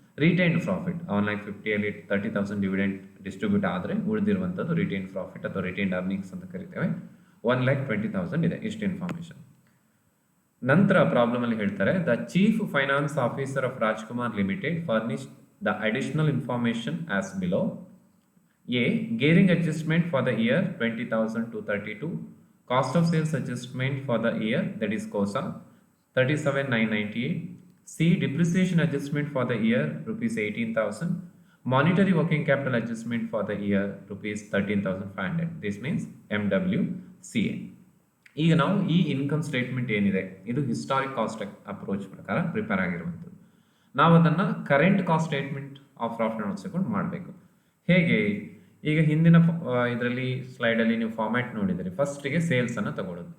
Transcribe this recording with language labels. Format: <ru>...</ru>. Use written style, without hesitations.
<kn>Retained profit 1,50,000 30,000 dividend distribute ಆದರೆ ಉಳಿದಿರುವಂಥದ್ದು retained profit ಅಥವಾ retained earnings ಅಂತ ಕರಿತೇವೆ.</kn> <en>1,20,000</en> <kn>ಇದೆ. ಇಷ್ಟು ಇನ್ಫಾರ್ಮೇಶನ್. ನಂತರ ಪ್ರಾಬ್ಲಮ್ ಅಲ್ಲಿ ಹೇಳ್ತಾರೆ,</kn> <en>The chief finance officer of Rajkumar limited furnish the additional information as below. A. Gearing adjustment for the year 20,000 to 32. Cost of sales adjustment for the year, that is COSA, 37,998. C. Depreciation adjustment for the year rupees 18,000. Monetary working capital adjustment for the year rupees 13,500. This means MWCA.</en> <kn>ಈಗ ನಾವು ಈ income statement ಏನಿದೆ ಇದು historic cost approach ಪ್ರಕಾರ prepare ಆಗಿರುವಂಥದ್ದು. ನಾವು ಅದನ್ನು current cost statement of profit and loss account ಮಾಡಬೇಕು. ಹೇಗೆ? ಈಗ ಹಿಂದಿನ ಇದರಲ್ಲಿ ಸ್ಲೈಡಲ್ಲಿ ನೀವು ಫಾರ್ಮ್ಯಾಟ್ ನೋಡಿದರೆ ಫಸ್ಟಿಗೆ ಸೇಲ್ಸನ್ನು ತಗೊಳ್ಳೋದು.</kn>